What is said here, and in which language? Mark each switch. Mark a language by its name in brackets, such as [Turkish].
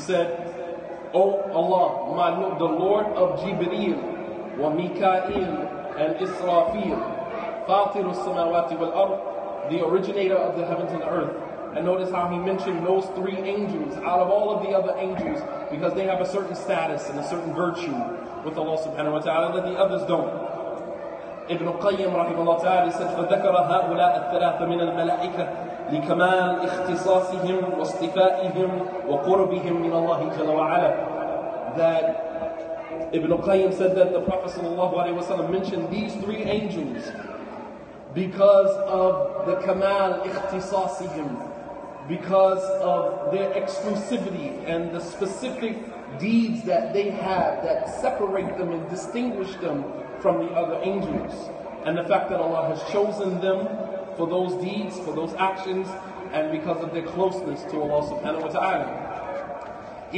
[English] He said, O Allah, my Lord, the Lord of Jibreel wa Mikael and Israfil, [Arabic] Fatir as-samawati wal ard, [English] the originator of the heavens and the earth. And notice how he mentioned those 3 angels out of all of the other angels, because they have a certain status and a certain virtue with Allah subhanahu wa ta'ala that the others don't. [Arabic] Ibn Qayyim rahimahullah ta'ala said, فَذَكَرَ هَؤُلَاءَ الثَّلَاثَ مِنَ الْمَلَائِكَةِ لِكَمَالِ اخْتِصَاصِهِمْ وَاصْطِفَائِهِمْ وَقُرْبِهِمْ مِنَ اللَّهِ جَلَّ وَعَلَى. [English] That Ibn Qayyim said that the Prophet sallallahu alaihi wasallam mentioned these 3 angels because of the [Arabic] kamal ikhtisasihim, [English] because of their exclusivity and the specific deeds that they have that separate them and distinguish them from the other angels, and the fact that Allah has chosen them for those deeds, for those actions, and because of their closeness to Allah subhanahu wa ta'ala.